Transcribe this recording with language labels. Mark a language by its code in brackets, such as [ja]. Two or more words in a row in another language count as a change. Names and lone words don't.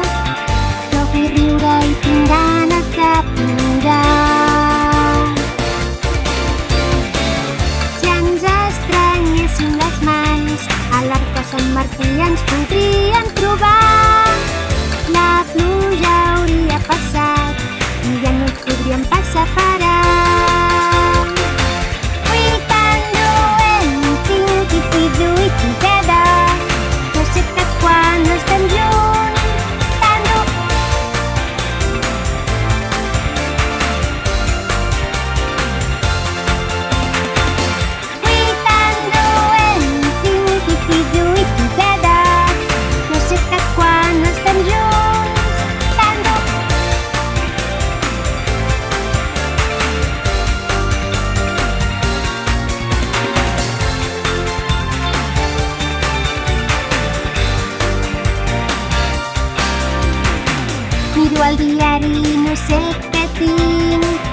[ca] Jo vull riure i tinc ganes de plorar. Si ens estranyéssim les mans, a l'arc de Sant Martí ens podríem trobar. La pluja hauria passat i ja no ens podríem pas separar. [en] We can do anything if we do it together. [ca] Jo sé que quan estem junts, [en] can do. We can do anything if we do it together. [ca] Jo sé que quan estem junts, [en] can do. [ca] Miro el diari i no sé què tinc.